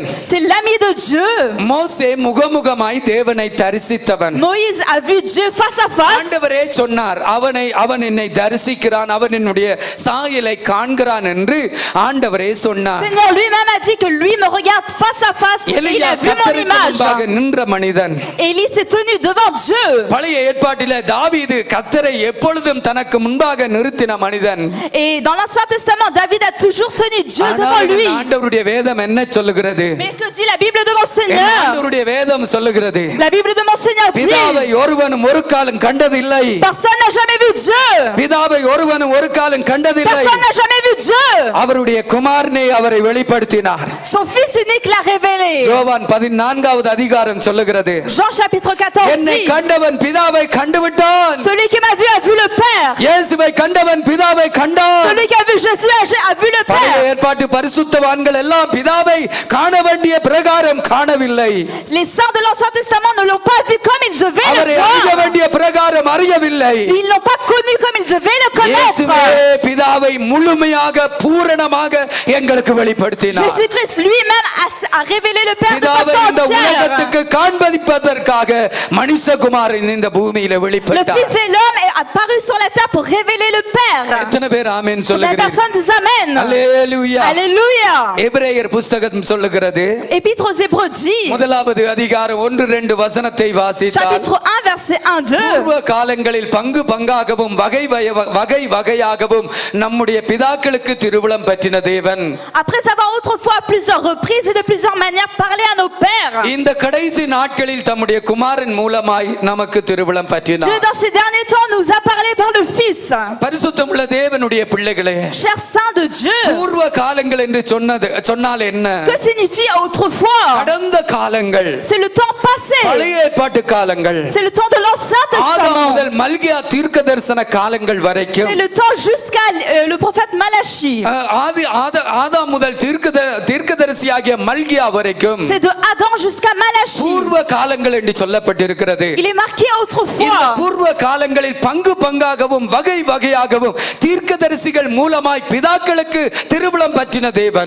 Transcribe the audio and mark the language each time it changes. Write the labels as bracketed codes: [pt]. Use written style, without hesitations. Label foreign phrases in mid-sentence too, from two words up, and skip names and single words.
[fr] C'est l'ami de Dieu. [ta] மோசே முகமுகமாய் தேவனை தரிசித்தவன். [fr] Moïse a vu Dieu face à face. [ta] ஆண்டவரே சொன்னார், அவன் என்னை தரிசிக்கிறான், அவன் என்னுடைய சாயலை காண்கிறான் என்று ஆண்டவரே சொன்னார். [fr] Seigneur lui-même a dit que lui me regarde face à face et il [ta] எலியா [fr] a vu mon [ta] கர்த்தருக்கு [fr] image. [ta] முன்பாக நின்ற மனிதன். [fr] Élie s'est tenu devant Dieu. [ta] பழைய ஏற்பாட்டிலே தாவீது கர்த்தரை எப்பொழுதும் தனக்கு முன்பாக நிறுத்தின மனிதன். [fr] Et dans l'Ancien Testament, David a toujours tenu Dieu devant lui. [ta] ஆண்டவருடைய வேதம் என்ன சொல்லுகிறது? [fr] Mais que dit la Bible de mon Seigneur? [ta] ஆண்டவருடைய வேதம் சொல்லுகிறது, [fr] La Bible de mon Seigneur dit, [ta] பிதாவை ஒருவனும் ஒரு காலம் கண்டதில்லை. [fr] personne n'a jamais vu Dieu. [ta] பிதாவை ஒருவனும் ஒரு காலம் கண்டதில்லை. [fr] Personne n'a jamais vu Dieu. [ta] அவருடைய குமாரனை அவரை வெளிப்படுத்தினார். [fr] Son Fils unique l'a révélé. [ta] யோவான் 14வது அதிகாரம் சொல்லுகிறது, [fr] Jean chapitre 14 [ta] என்னை [fr] dit, [ta] கண்டவன் பிதாவை கண்டுவிட்டான். [fr] celui qui m'a vu a vu le Père. [ta] இயேசுவை கண்டவன் பிதாவை கண்டான். [fr] Celui qui a vu Jésus a vu le [ta] பழைய [fr] Père. [ta] ஏற்பாட்டு பரிசுத்தவான்கள் எல்லாம் பிதாவை காண வேண்டிய பிரகாரம் காணவில்லை. [fr] Les saints de l'Ancien Testament ne l'ont pas vu comme ils devaient [ta] அவரை [fr] le [ta] அறிய [fr] voir. [ta] வேண்டிய பிரகாரம் அறியவில்லை. [fr] Ils l'ont pas connu comme ils devaient le [ta] இயேசுவே [fr] connaître. [ta] பிதாவை முழுமையாக பூரணமாக எங்களுக்கு வெளிப்படுத்தினார். [fr] Jésus-Christ lui-même a révélé le Père de [ta] பிதாவை [fr] façon [ta] இந்த [fr] entière. [ta] உலகத்துக்கு காண்பிப்பதற்காக மனுஷகுமாரன் இந்த பூமியில [fr] Le [ta] வெளிப்பட்டார். [fr] Fils de l'homme est apparu sur la terre pour révéler le Père. [ta] எத்தனை பேர் ஆமென் [fr] La [ta] சொல்லுகிறீர்கள்? [fr] personne des Amen. [ta] அல்லேலூயா. [fr] Alléluia. [ta] எபிரேயர் புத்தகம் சொல்லுகிறது, [fr] Épître aux Hébreux dit, [ta] முதலாவது அதிகாரம் 1-2 வசனத்தை வாசித்தால், [fr] chapitre 1 verset 1-2, [ta] பூர்வ காலங்களில் பங்கு பங்காகவும் வகை வகையாகவும் நம்முடைய பிதாக்களுக்கு திருவுளம் பற்றின தேவன், [fr] après avoir autrefois à plusieurs reprises et de plusieurs manières parlé à nos pères, [ta] இந்த கடைசி நாட்களில் தம்முடைய குமாரன் மூலமாய் நமக்கு திருவுளம் [fr] Dieu [ta] பற்றினார். [fr] dans ces derniers temps nous a parlé par le Fils. [ta] பரிசுத்தமுள்ள தேவனுடைய பிள்ளைகளே, [fr] Chers saints de Dieu, [ta] பூர்வ காலங்கள் என்று சொன்னால் என்ன? [fr] que signifie autrefois? [ta] கடந்த காலங்கள், [fr] C'est le temps passé. [ta] பழைய ஏற்பாட்டு காலங்கள், [fr] C'est le temps de l'Ancien [ta] ஆதாம் [fr] Testament. [ta] முதல் மல்கியா தீர்க்கதரிசன காலங்கள் வரைக்கும், [fr] C'est le temps jusqu'à le prophète Malachi. [ta] ஆதாம் முதல் தீர்க்கதரிசியாகிய மல்கியா வரைக்கும் [fr] C'est de Adam jusqu'à Malachi. [ta] பூர்வ காலங்கள் என்று சொல்லப்பட்டிருக்கிறது. [fr] Il est marqué [ta] இந்த [fr] autrefois. [ta] பூர்வ காலங்களில் பங்கு பங்காகவும் வகை வகையாகவும் தீர்க்கதரிசிகள் மூலமாய் பிதாக்களுக்கு திருவுளம் பற்றின தேவன்,